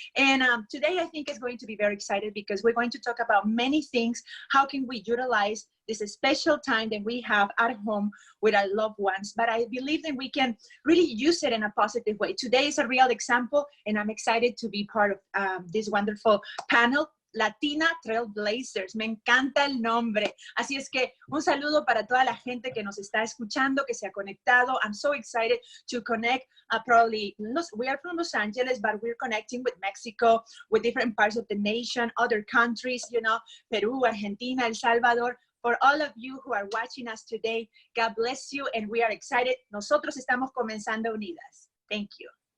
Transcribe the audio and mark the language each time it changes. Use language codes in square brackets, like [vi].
[en] And today I think is going to be very excited because we're going to talk about many things. How can we utilize this special time that we have at home with our loved ones? But I believe that we can really use it in a positive way. Today is a real example, and I'm excited to be part of this wonderful panel. [es] Latina Trailblazers, me encanta el nombre. Así es que un saludo para toda la gente que nos está escuchando, que se ha conectado. [en] I'm so excited to connect. We are from Los Angeles, but we're connecting with Mexico, with different parts of the nation, other countries, you know, Peru, Argentina, El Salvador. For all of you who are watching us today, God bless you, and we are excited. [es] Nosotros estamos comenzando unidas. [en] Thank you.